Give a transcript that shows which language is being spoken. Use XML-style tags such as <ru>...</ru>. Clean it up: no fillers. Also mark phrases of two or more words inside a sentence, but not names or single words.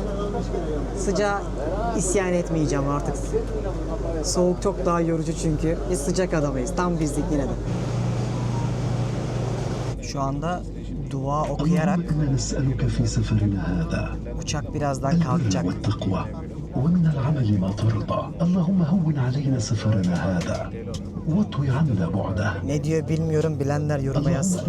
<tr>Sıcağa isyan etmeyeceğim artık. Soğuk çok daha yorucu çünkü. Biz sıcak adamıyız. Tam bizlik yine de. Şu anda dua okuyarak uçak birazdan kalkacak.</tr> <ar>ومن العمل ما ترضى اللهم هون علينا سفرنا هذا واطوي عنا بعده</ar> <tr>Ne diyor bilmiyorum, bilenler yoruma</tr> <ar>اللهم</ar> <tr>yazsın.</tr>